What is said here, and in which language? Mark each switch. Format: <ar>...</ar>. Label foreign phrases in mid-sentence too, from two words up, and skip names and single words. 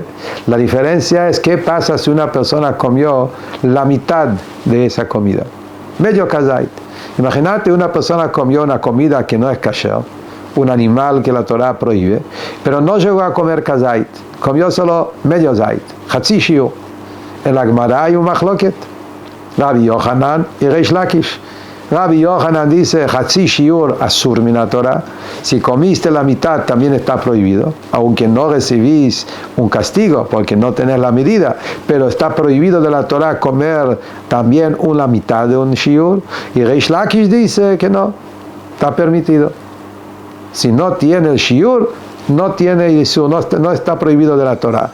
<es>La diferencia es qué pasa si una persona comió la mitad de esa comida. Medio kazait. Imagínate una persona comió una comida que no es kasher, un animal que la Torah prohíbe, pero no llegó a comer kazait, comió solo medio zait,</es> <he>חצי שיעור.</he> <es>En la Gemara hay un mahloket, Rabbi Yohanan y Reish Lakish. Rabbi Yohanan dice,</es> <he>חצי שיעור אסור מן תורה,</he> <es>si comiste la mitad también está prohibido, aunque no recibís un castigo porque no tenés la medida, pero está prohibido de la Torah comer también una mitad de un shiur. Y Reish Lakish dice que no, está permitido. Si no tiene el shiur, no está prohibido de la Torah.</es>